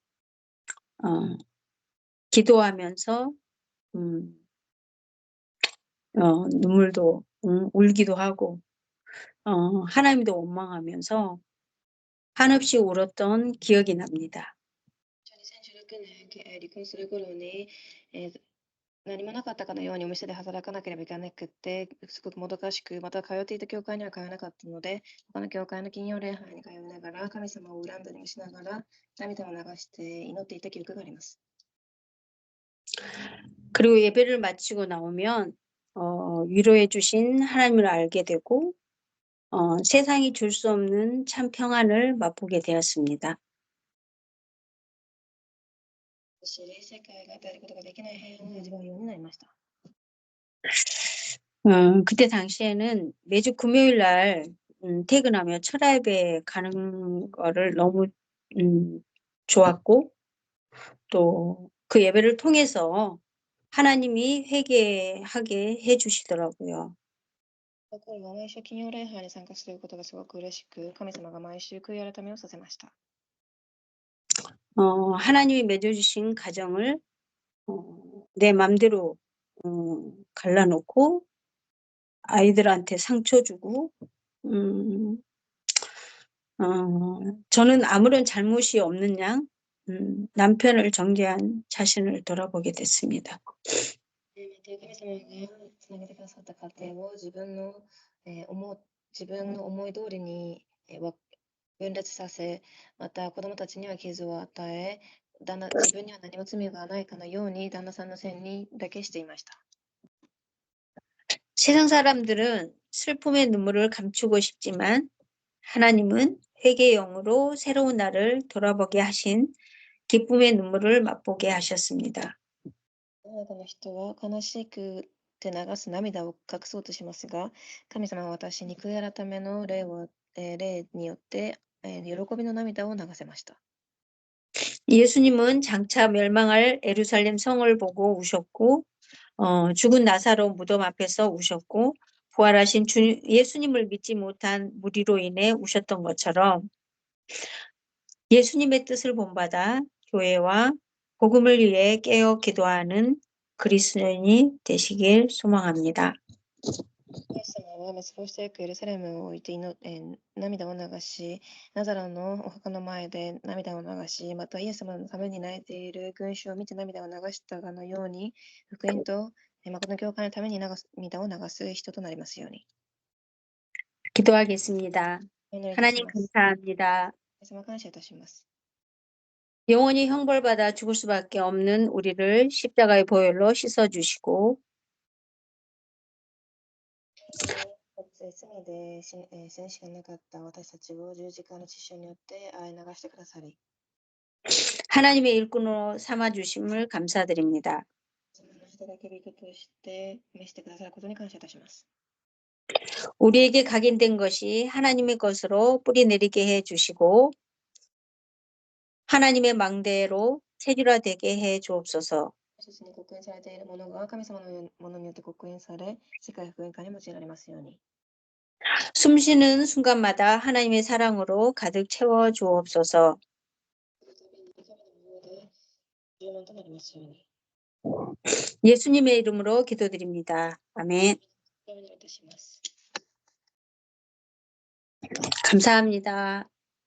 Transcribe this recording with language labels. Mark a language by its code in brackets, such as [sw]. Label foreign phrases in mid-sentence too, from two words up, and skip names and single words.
[ko] 기도하면서 눈물도 울기도 하고 하나님도 원망하면서 한없이 울었던 기억이 납니다. [ja] 2016 年、離婚する頃に、何もなかったかのようにお店で働かなければいけなくって、すごくもどかしく、また通っていた教会には通えなかったので、他の教会の金曜礼拝に通いながら、神様を恨んだりもしながら、涙を流して祈っていた記憶があります。 [ko] 그리고 예배를 마치고 나오면 위로해 주신 하나님을 알게 되고 세상이 줄 수 없는 참 평안을 맛보게 되었습니다. [ja] 知り、世界が与えることができない平安を味わうようになりました。 [ko] 그때 당시에는 매주 금요일 날 퇴근하며 철야 예배 가는 거를 너무 좋았고 또 그 예배를 통해서 하나님이 회개하게 해주시더라고요. [ja] だから毎週金曜礼拝に参加することがすごく嬉しく、神様が毎週悔い改めをさせました。 [ko] 하나님이 맺어주신 가정을 내 맘대로 갈라놓고 아이들한테 상처 주고 저는 아무런 잘못이 없는 양 남편을 정죄한 자신을 돌아보게 됐습니다. [ja] 神様がつなげてくださった家庭を自分の思い通りに分裂させ、また子供たちには傷を与え、自分には何も罪がないかのように旦那さんのせいにだけしていました。 [ko] 세상 사람들은 슬픔의 눈물을 감추고 싶지만 하나님은 회개의 영으로 새로운 나를 돌아보게 하신 기쁨의 눈물을 맛보게 하셨습니다. [ja] 世の中の人は悲しくて流す涙を隠そうとしますが、神様は私に悔い改めの霊によって、喜びの涙を流せました。 [ko] 예수님은 장차 멸망할 예루살렘 성을 보고 우셨고 죽은 나사로 무덤 앞에서 우셨고 부활하신 예수님을 믿지 못한 무리로 인해 우셨던 것처럼 예수님의 뜻을 본받아 교회와 복음을 위해 깨어 기도하는 그리스도인이 되시길 소망합니다. [ja] イエス様は滅亡していくエルサレムを置いて涙を流し、ナザロのお墓の前で涙を流し、またイエス様のために泣いている群衆を見て涙を流したかのように、福音と誠の教会のために涙を流す人となりますように。 [ko] 기도하겠습니다. [ja] お祈りいたし [ko] 하나님 [ja] ます。 [ko] 감사합니다. [ja] 神様感謝いたします。 [ko] 영원히 형벌받아 죽을 수밖에 없는 우리를 십자가의 보혈로 씻어주시고 [ja] 罪で戦士がなかった私たちを十字架の血潮によって洗い流してくださり、 [ko] 하나님의 일꾼으로 삼아주심을 감사드립니다. [ja] 働き人として召してくださることに感謝いたします。 [ko] 우리에게 각인된 것이 하나님의 것으로 뿌리내리게 해주시고 하나님의 망대로 체질화되게 해 주옵소서. [ja] 私たちに刻印されているものが神様のものによって刻印され、世界福音化に用いられますように。 [ko] 숨쉬는 순간마다 하나님의 사랑으로 가득 채워 주옵소서. [ja] 充満となりますように。 [ko] 예수님의 이름으로 기도드립니다. 아멘. [ja] お祈りいたします。 [ko] 감사합니다.